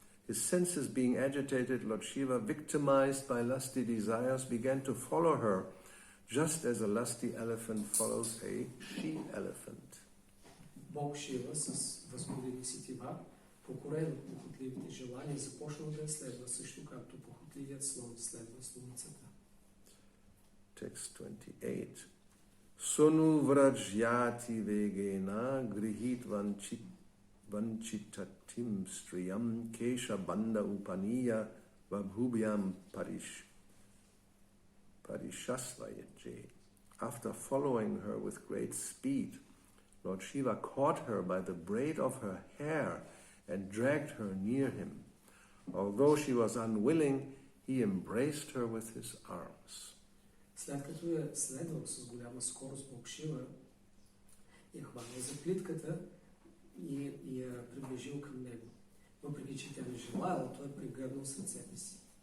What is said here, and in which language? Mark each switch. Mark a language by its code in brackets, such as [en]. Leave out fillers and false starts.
[en] His senses being agitated, Lord Shiva, victimized by lusty desires, began to follow her, just as a lusty elephant follows a she-elephant. [bg] Бог Шива с възбудени сетива, покорен от похотливите желания, започнал да я следва, също както похотливият слон следва слоницата. [sa] Text 28. Sonu vrajyati vegena grihit vanchitatim striyam kesha banda upaniya vabhubyam parishasvayaje. [en] After following her with great speed, Lord Shiva caught her by the braid of her hair and dragged her near him. Although she was unwilling, he embraced her with his arms. [bg] След като я следвал с голяма скорост Бог Шива, я хванал за плитката и я приближил към него. Въпреки че тя не желала, той прегърнал с ръцете си.